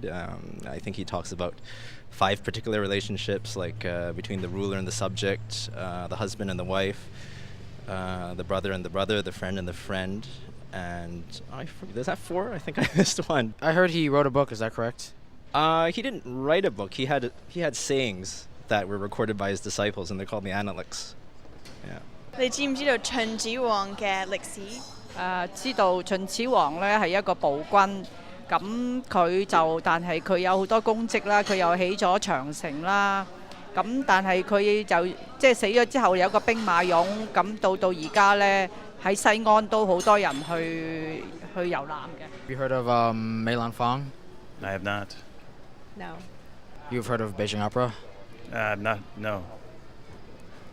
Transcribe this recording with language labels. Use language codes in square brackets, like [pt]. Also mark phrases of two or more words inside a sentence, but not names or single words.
[en] I think he talks about 5 particular relationships, like between the ruler and the subject, the husband and the wife, the brother and the brother, the friend and the friend, and is that 4? I think I missed one. I heard he wrote a book, is that correct? He didn't write a book. He had sayings that were recorded by his disciples, and they're called the Analects. Yeah. [yue] 你知唔知道秦始皇嘅歷史？知道秦始皇咧係一個暴君，咁但係佢有好多功績啦，佢又起咗長城啦，咁但係佢就即係死咗之後有一個兵馬俑，咁到而家咧喺西安都好多人去遊覽嘅。 [en] Have you heard of Mei Fong? I have not. No. You've heard of Beijing Opera? No.